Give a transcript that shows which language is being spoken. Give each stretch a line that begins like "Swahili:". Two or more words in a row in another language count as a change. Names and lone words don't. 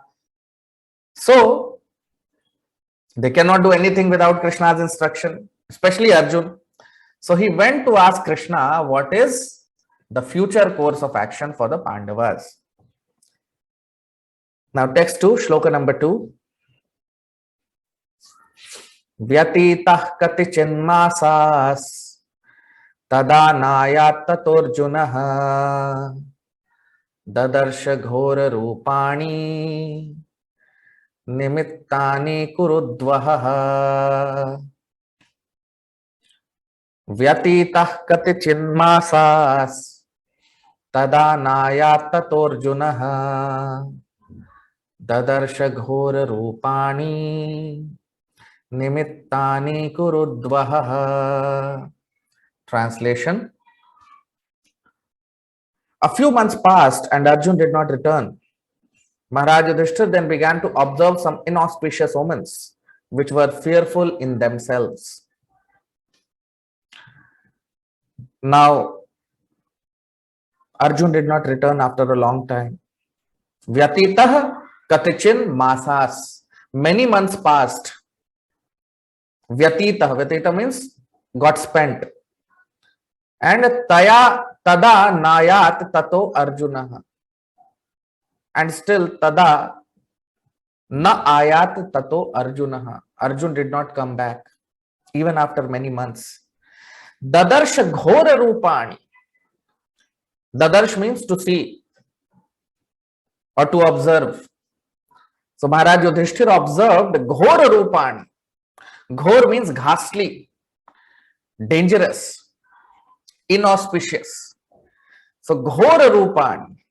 English: So they cannot do anything without Krishna's instruction, especially Arjun. So he went to ask Krishna what is the future course of action for the Pandavas. Now text 2, shloka number 2.
Sanskrit: व्यतीताः कतिचिन्मासाः तदा नायात् ततोऽर्जुनः ददर्श घोर रूपाणि निमित्तानि कुरूद्वह. व्यतीताः कतिचिन्मासाः तदा नायात् ततोऽर्जुनः ददर्श घोर रूपाणि निमित्तानि कुरूद्वह.
English: Translation. A few months passed and Arjun did not return. Maharaj Yudhishthira then began to observe some inauspicious omens which were fearful in themselves. Now, Arjun did not return after a long time.
Sanskrit: व्यतीताः कतिचित् मासाः.
English: Many months passed. Vyatitah means got spent.
Sanskrit: And तदा नायात् ततो अर्जुनः. And still तदा न आयात् ततो अर्जुनः.
English: Arjun did not come back even after many months.
Sanskrit: ददर्श घोर रूपाणि.
English: Dadarsh means to see or to observe. So Maharaj Yudhishthira observed
Sanskrit: घोर रूपाणि.
English: Ghor means ghastly, dangerous, inauspicious.
Sanskrit: So घोर रूपाणि.